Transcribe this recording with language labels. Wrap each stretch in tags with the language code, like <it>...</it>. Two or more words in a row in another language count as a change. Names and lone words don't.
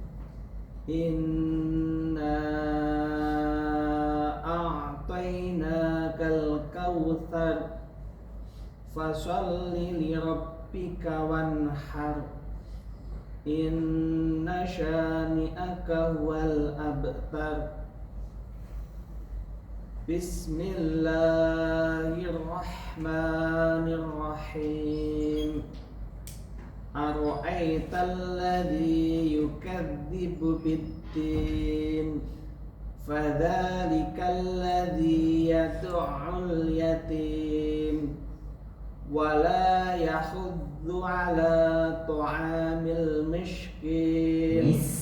<ar>إنا أعطيناك الكوثر فصل لربك وانحر. إن شانئك هو الأبتر. بسم الله الرحمن الرحيم. أرأيت الذي يكذب بالدين. فذلك الذي يدع اليتيم. ولا يحض على طعام المسكين.</ar>